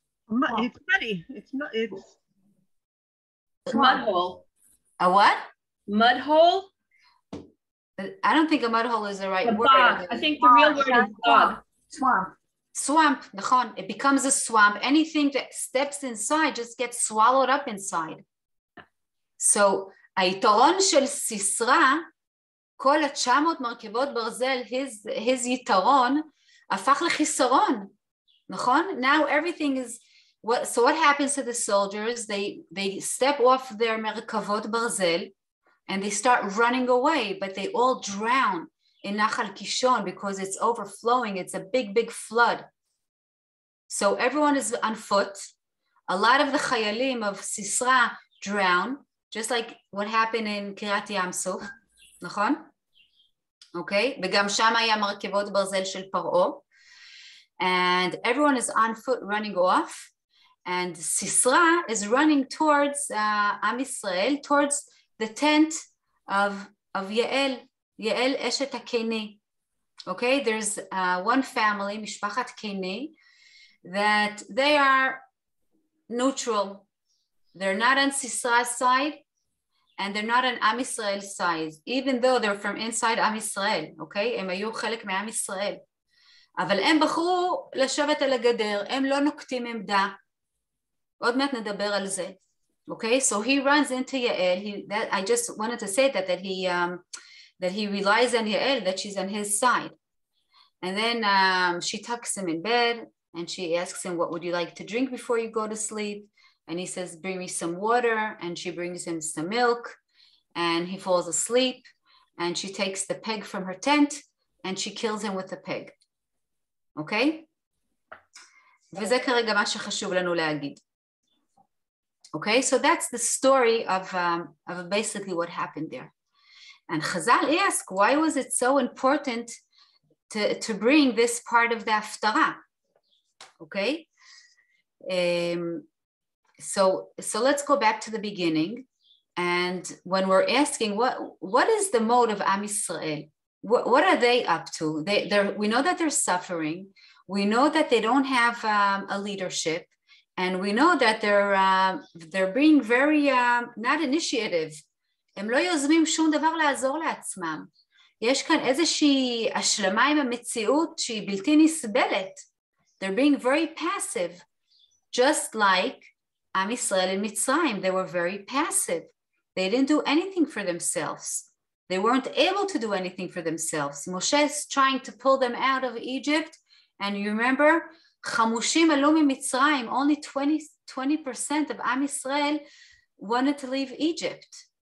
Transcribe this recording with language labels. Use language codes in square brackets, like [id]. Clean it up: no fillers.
[en] It's muddy. It's mud hole. A what? Mud hole? I don't think a mud hole is the right word. I think the real word is bog. Swamp, [he] נכון. [en] It becomes a swamp. Anything that steps inside just gets swallowed up inside. [he] So, היתרון של סיסרא, כל 900 מרכבות ברזל, his יתרון, הפך לחיסרון, נכון? [en] Now everything is, so what happens to the soldiers? They step off their [he] מרכבות ברזל, [en] and they start running away, but they all drown in נחל קישון because it's overflowing. It's a big flood. So everyone is on foot. A lot of the חיילים of סיסרא drown, just like what happened in קריית ים סוף, [he] נכון? אוקיי? וגם שם היה מרכבות ברזל של פרעה. [en] And everyone is on foot running off. And סיסרא is running towards עם ישראל, towards the tent of יעל אשת הקיני. Okay, there's one family, משפחת קיני, that they are neutral. They're not on Sisra's side, and they're not on עם Israel's side, even though they're from inside עם ישראל, okay? [he] הם היו חלק מעם ישראל. אבל הם בחרו לשבת על הגדר, הם לא נוקטים עמדה. עוד מעט נדבר על זה. [en] Okay, so he runs into Yael. I just wanted to say that he relies on Yael, that she's on his side. And then she tucks him in bed and she asks him, what would you like to drink before you go to sleep? And he says, bring me some water. And she brings him some milk and he falls asleep. And she takes the peg from her tent and she kills him with the peg. Okay? [he] וזה כרגע מה שחשוב לנו להגיד. [en] Okay, so that's the story of basically what happened there. And Chazal asked, why was it so important to bring this part of the הפטרה? Okay, so let's go back to the beginning. And when we're asking, what is the mode of Am Yisrael? What are they up to? We know that they're suffering. We know that they don't have a leadership. And we know that they're being very not initiative. [he] הם לא יוזמים שום דבר לעזור לעצמם. יש כאן איזושהי השלמה עם המציאות שהיא בלתי נסבלת. [en] They're being very passive. Just like עם ישראל in מצרים, they were very passive. They didn't do anything for themselves. They weren't able to do anything for themselves. Moshe is trying to pull them out of Egypt. And you remember, [he] חמושים עלו ממצרים, [en] only 20% of עם ישראל wanted to leave Egypt.